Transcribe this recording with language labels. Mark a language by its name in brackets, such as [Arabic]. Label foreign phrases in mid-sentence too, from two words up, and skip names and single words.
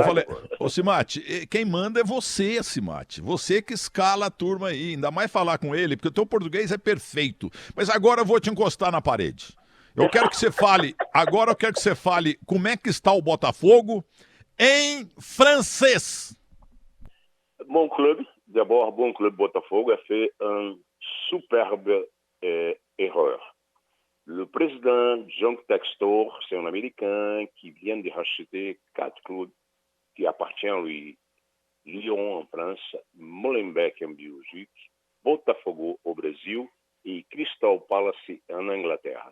[Portuguese] Eu falei, ô Cimate, quem manda é você, Cimate. Você que escala a turma aí, ainda mais falar com ele, porque o teu português é perfeito. Mas agora eu vou te encostar na parede. Eu quero que você fale, agora eu quero que você fale como é que está o Botafogo em francês. [French] Mon club, d'abord, bon club Botafogo a fait une superbe erreur. Le président John Textor, c'est un Américain qui vient de racheter 4 clubs qui appartiennent à lui. Lyon en France, Molenbeek en Belgique, Botafogo au Brésil et Crystal Palace en Angleterre.